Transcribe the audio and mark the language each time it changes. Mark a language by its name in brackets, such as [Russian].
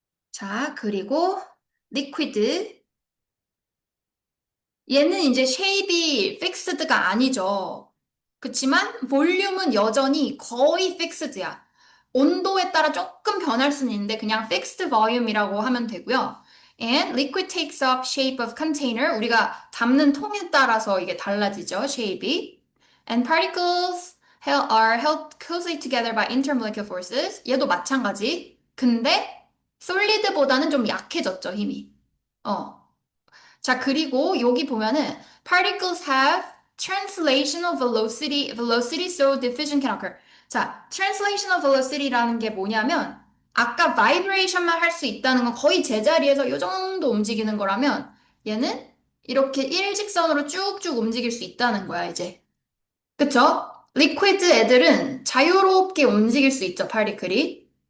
[Korean] 자, 그리고 liquid. 얘는 이제 쉐입이 픽스드가 아니죠. 그치만 볼륨은 여전히 거의 픽스드야. 온도에 따라 조금 변할 수는 있는데 그냥 fixed volume이라고 하면 되고요. [English] And liquid takes up shape of container. [Korean] 우리가 담는 통에 따라서 이게 달라지죠, shape이. [English] And particles are held closely together by intermolecular forces. [Korean] 얘도 마찬가지. 근데 솔리드보다는 좀 약해졌죠, 힘이. 어. 자, 그리고 여기 보면은 [English] particles have translational velocity, so diffusion can occur. [Korean] 자, translational velocity라는 게 뭐냐면 아까 vibration만 할 수 있다는 건 거의 제자리에서 이 정도 움직이는 거라면 얘는 이렇게 일직선으로 쭉쭉 움직일 수 있다는 거야, 이제. 그쵸? 리퀴드 애들은 자유롭게 움직일 수 있죠, 파리클이.